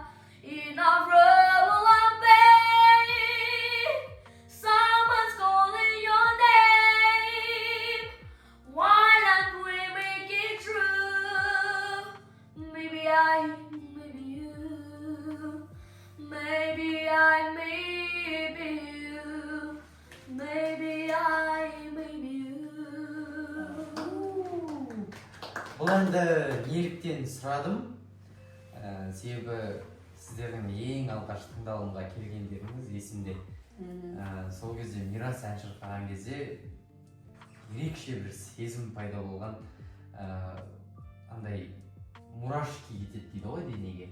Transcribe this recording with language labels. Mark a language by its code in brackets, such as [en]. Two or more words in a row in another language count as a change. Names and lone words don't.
[en] Enough trouble and pain, someone's calling your name. Why not we make it true? Maybe I, maybe you. Maybe I, maybe you. Maybe I, maybe you. [kk] Бұл әнді неліктен сұрадым? Себебі сіздердің ең алғаш тыңдалымға келгендеріңіз есімде. Сол кезде Мирас ән шырқаған кезде ерекше бір сезім пайда болған, андай мурашки кетеді дейді ғой денеге.